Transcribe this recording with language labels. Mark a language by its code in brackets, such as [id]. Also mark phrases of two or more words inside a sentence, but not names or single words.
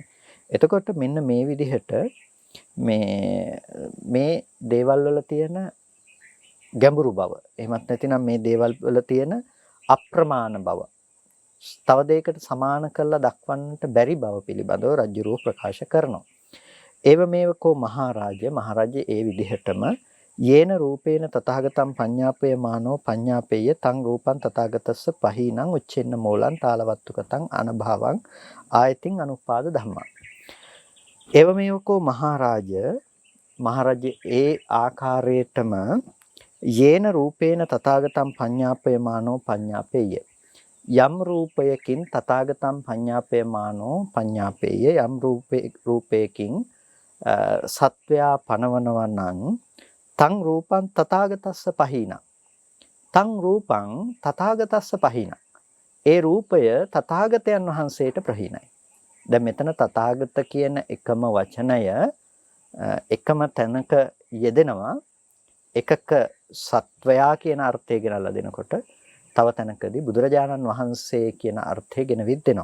[si] එතකොට මෙන්න මේ විදිහට මේ දේවල් වල තියෙන ගැඹුරු බව එහෙමත් නැතිනම් මේ දේවල් වල තියෙන අප්‍රමාණ බව තව දෙයකට සමාන කරලා දක්වන්නට බැරි බව පිළිබඳව රජුරෝ ප්‍රකාශ කරනවා. [pi] ඒවමේවකෝ මහරජ [si] ඒ විදිහටම [pi] යේන රූපේන තථාගතම් පඤ්ඤාපේයමානෝ පඤ්ඤාපේය තං රූපං තථාගතස්ස පහීනං උච්චෙන්න මූලං තාලවත්තුකතං අනභවං ආයතින් අනුපාද ධම්මා. ඒවමේවකෝ මහරජ [si] ඒ ආකාරයටම [pi] යේන රූපේන තථාගතම් පඤ්ඤාපේයමානෝ පඤ්ඤාපේය [si] යම් රූපයකින් [pi] තථාගතම් පඤ්ඤාපේයමානෝ පඤ්ඤාපේය [si] යම් රූපයකින් සත්වයා පනවනවා නම් [pi] තං රූපං තථාගතස්ස පහීනං තං රූපං තථාගතස්ස පහීනං [si] ඒ රූපය තථාගතයන් වහන්සේට ප්‍රහීනයි. දැන් මෙතන තථාගත කියන එකම වචනය එකම තැනක යෙදෙනවා. එකක සත්වයා කියන අර්ථය ගෙනල්ලා දෙනකොට තව තැනකදී බුදුරජාණන් වහන්සේ කියන අර්ථය ගෙන විද්දෙනවා.